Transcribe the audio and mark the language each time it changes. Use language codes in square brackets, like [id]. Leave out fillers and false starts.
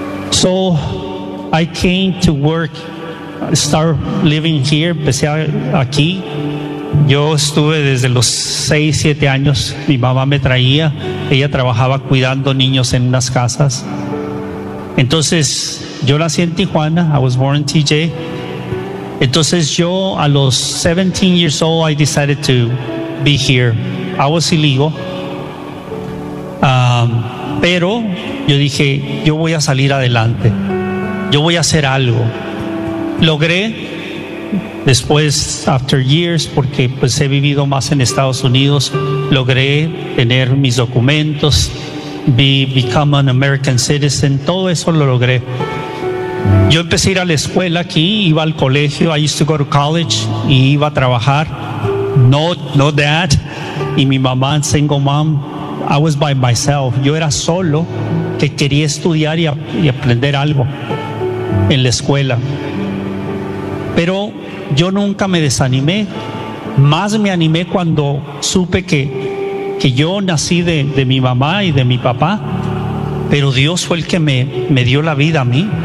[en] So I came to work, start living here, [es] empecé aquí. Yo estuve desde los 6, 7 años, mi mamá me traía, ella trabajaba cuidando niños en unas casas. Entonces yo nací en Tijuana, [en] I was born in TJ. [es] Entonces yo a los [en] 17 years old I decided to be here. I was illegal. [es] Pero yo dije, yo voy a salir adelante. Yo voy a hacer algo. logré, después, [en] after years, [es] porque pues he vivido más en Estados Unidos, logré tener mis documentos, [en] become an American citizen, [es] todo eso lo logré. Yo empecé a ir a la escuela aquí, iba al colegio, [en] I used to go to college, [es] y iba a trabajar. [en] No dad, [es] y mi mamá, [en] single mom, I was by myself. [es] Yo era solo, que quería estudiar y aprender algo en la escuela. Pero yo nunca me desanimé, más me animé cuando supe que yo nací de mi mamá y de mi papá, pero Dios fue el que me dio la vida a mí.